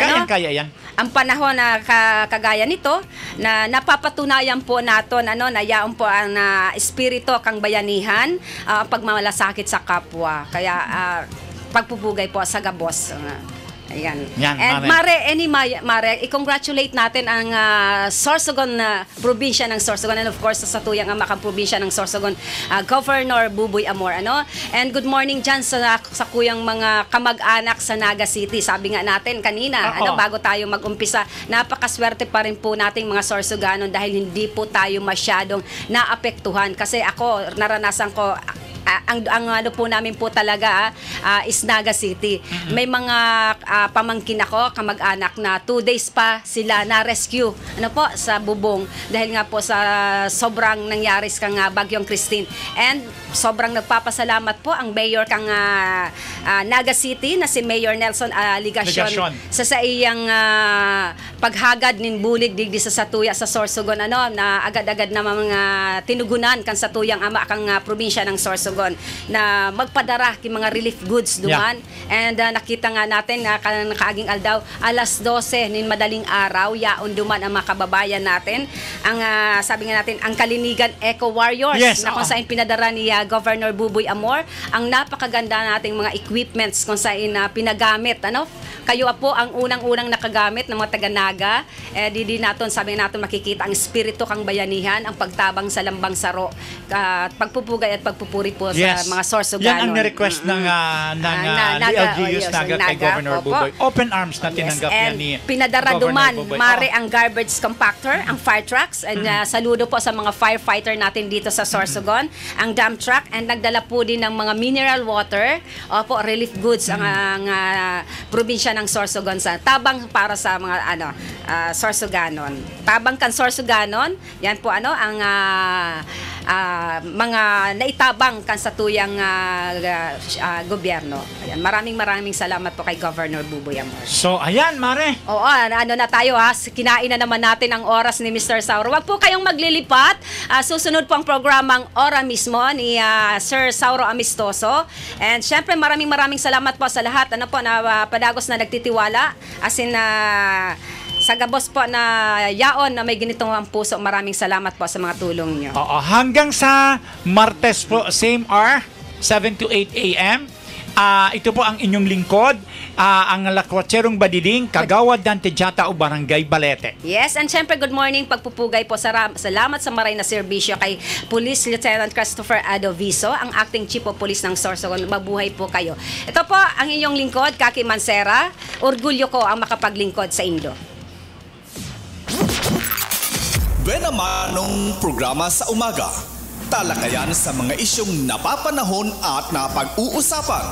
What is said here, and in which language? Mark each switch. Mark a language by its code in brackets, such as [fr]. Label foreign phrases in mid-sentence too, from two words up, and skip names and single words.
[tl] kaya yan. Ang panahon na kagaya nito, na napapatunayan po natin, na yaon po ang espiritu kang bayanihan, pagmamalasakit sa kapwa. Kaya, pagpupugay po sa gabos. Ayan. And Mare, i-congratulate natin ang Sorsogon probinsya ng Sorsogon, [en] and of course [tl] sa tuyang amakang probinsya ng Sorsogon, Governor Buboy Amor. [en] And good morning [tl] dyan sa kuyang mga kamag-anak sa Naga City. Sabi nga natin kanina, bago tayo mag-umpisa, napakaswerte pa rin po nating mga Sorsoganon dahil hindi po tayo masyadong naapektuhan. Kasi ako, naranasan ko, ang po namin po talaga is Naga City. May mga pamangkin ako, kamag-anak na 2 days pa sila na-rescue sa bubong dahil nga po sa sobrang nangyari kang Bagyong Christine. [bik] And sobrang nagpapasalamat po ang mayor kang Naga City na si Mayor Nelson Ligacion sa iyang paghagad nin bulig digdi sa Satuya sa Sorsogon na agad-agad na mga tinugunan kan Satuyang ama kang probinsya ng Sorsogon na magpadara king mga [en] relief goods [bik] duman. [tl] And nakita nga natin na kaaging aldaw alas 12 nin madaling araw yaon duman ang mga kababayan natin ang sabi nga natin ang Kalinigan Eco Warriors na kung saan pinadara ni Governor Buboy Amor ang napakaganda nating mga equipments kung saan pinagamit kayo po ang unang-unang nakagamit ng mga taga-Naga. Di natin, sabi natin, makikita ang espiritu kang bayanihan, [bik] ang pagtabang sa lambang saro, [tl] pagpupugay at pagpupuri po sa mga Sorsoganon. Yan ang ni-request ng LGU's Naga kay Governor Buboy. Open arms na tinanggap yan ni pinadara duman, Mare, ang [en] garbage compactor, [tl] ang [en] fire trucks, [tl] and saludo po sa mga firefighter natin dito sa Sorsogon, ang [en] dump truck, [tl] and nagdala po din ng mga [en] mineral water, relief goods, [tl] ang probinsya ng Sorsogon sa tabang para sa mga Sorsoganon. [bik] Tabang kan Sorsoganon, yan po ang mga naitabang kan sa tuyang gobyerno. [tl] Ayan, maraming salamat po kay Governor Buboy Amor. So, ayan, Mare. Oo, na tayo kinain na naman natin ang oras ni Mr. Sauro. Wag po kayong maglilipat. Susunod po ang programang Ora mismo ni Sir Sauro Amistoso. And syempre, maraming salamat po sa lahat na padagos na nagtitiwala. As in, sa gabos po na yaon na may ganitong ang puso, maraming salamat po sa mga tulong nyo. Hanggang sa Martes po, [en] same hour, 7 to 8 a.m. [tl] Ito po ang inyong lingkod, ang Lakwatserong Badiding, Kagawad Dante Jata o Barangay Balete. [en] Yes, and [tl] syempre [en] good morning, [tl] pagpupugay po. Salamat sa maray na serbisyo kay Police Lieutenant Christopher Adoviso, ang [en] Acting Chief of Police [tl] ng Sorsogon. Mabuhay po kayo. Ito po ang inyong lingkod, Kaki Mansera. Orgulyo ko ang makapaglingkod sa Indo. Benamanong programa sa umaga. Talakayan sa mga isyong napapanahon at napag-uusapan.